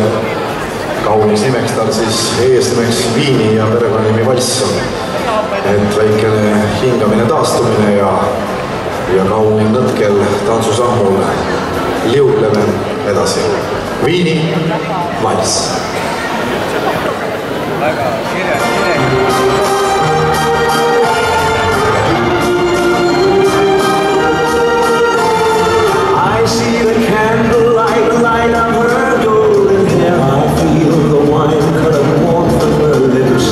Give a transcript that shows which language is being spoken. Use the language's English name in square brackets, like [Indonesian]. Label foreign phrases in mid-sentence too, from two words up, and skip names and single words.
[Estonian] Kaunis nimeks tal siis eesnimeks Viini ja perekonnanimi valss on. Et väikene hingamine taastumine ja kaunil nõtkel tantsusammul liugleme edasi. Viini valss. [English] I see the candlelight light of her golden hair. I feel the wine-colored warmth of her lips.